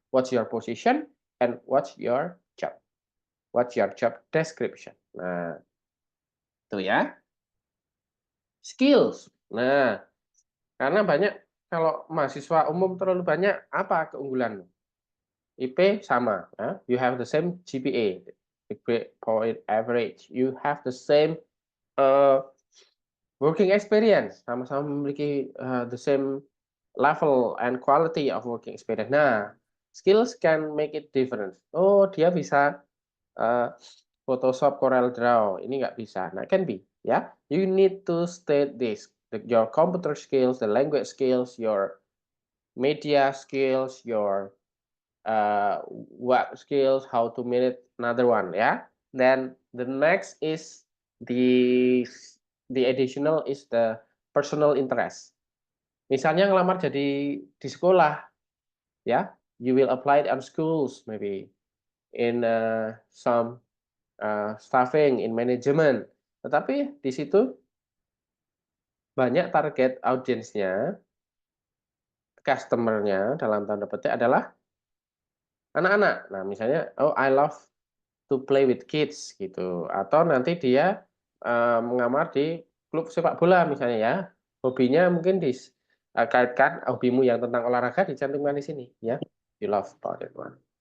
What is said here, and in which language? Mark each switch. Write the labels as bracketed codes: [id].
[en] What's your position and what's your job? What's your job description? [id] Nah, itu ya. Skills. Nah, karena banyak kalau mahasiswa umum terlalu banyak, apa keunggulan? IP sama, ya. [en] You have the same GPA, grade point average. You have the same working experience, [id] sama-sama memiliki [en] the same level and quality of working experience. Nah, skills can make it different. [id] Oh, dia bisa Photoshop, Corel Draw, ini nggak bisa. [en] Nah, can be, ya. You need to state this. your computer skills, the language skills, your media skills, your web skills, how to manage another one, ya. Then the next is the additional is the personal interest. [id] Misalnya ngelamar jadi di sekolah, [en] ya, you will apply it on schools, maybe in some staffing, in management. [id] Tetapi di situ banyak target audiensnya, customer-nya dalam tanda petik adalah anak-anak. Nah, misalnya, [en] oh I love to play with kids [id] gitu, atau nanti dia mengamar di klub sepak bola misalnya ya, hobinya mungkin kaitkan hobimu yang tentang olahraga dicantumkan di sini ya, [en] you love about that one.